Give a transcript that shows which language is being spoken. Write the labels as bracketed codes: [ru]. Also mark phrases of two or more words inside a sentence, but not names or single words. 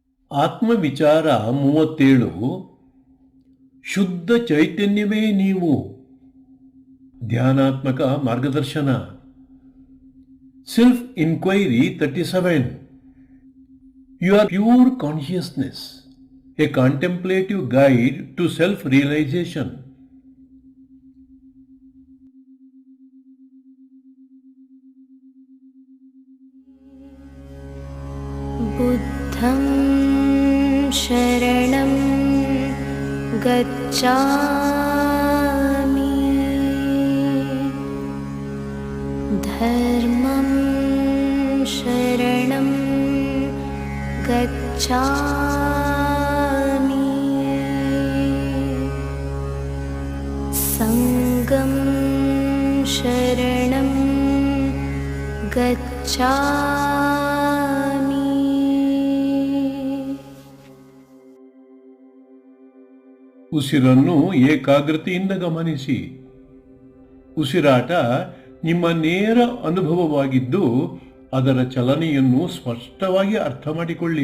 [kn] ಆತ್ಮವಿಚಾರ 37 ಶುದ್ಧ ಚೈತನ್ಯವೇ ನೀವು ಧ್ಯಾನಾತ್ಮಕ ಮಾರ್ಗದರ್ಶನ [en] Self Inquiry 37 You Are Pure Consciousness A Contemplative Guide to Self Realization [pi] बुद्धं शरणं गच्छामि धर्मं शरणं गच्छामि संघं शरणं गच्छामि। [kn] ಉಸಿರನ್ನು ಏಕಾಗ್ರತೆಯಿಂದ ಗಮನಿಸಿ. ಉಸಿರಾಟ ನಿಮ್ಮ ನೇರ ಅನುಭವವಾಗಿದ್ದು ಅದರ ಚಲನೆಯನ್ನು ಸ್ಪಷ್ಟವಾಗಿ ಅರ್ಥ ಮಾಡಿಕೊಳ್ಳಿ.